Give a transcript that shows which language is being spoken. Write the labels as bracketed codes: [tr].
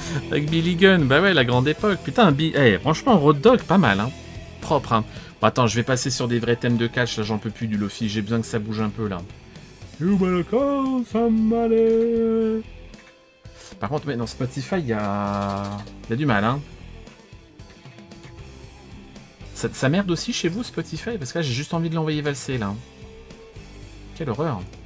[fr] Avec Billy Gunn, bah ouais, la grande époque. Putain, franchement, Road Dogg, pas mal, hein. Propre, hein. Bon, attends, je vais passer sur des vrais thèmes de catch, là, j'en peux plus du Lofi, j'ai besoin que ça bouge un peu, là. [en] You better call somebody. [fr] Par contre, mais dans Spotify, il y a du mal, hein. Ça merde aussi chez vous, Spotify? Parce que là, j'ai juste envie de l'envoyer valser, là. Quelle horreur.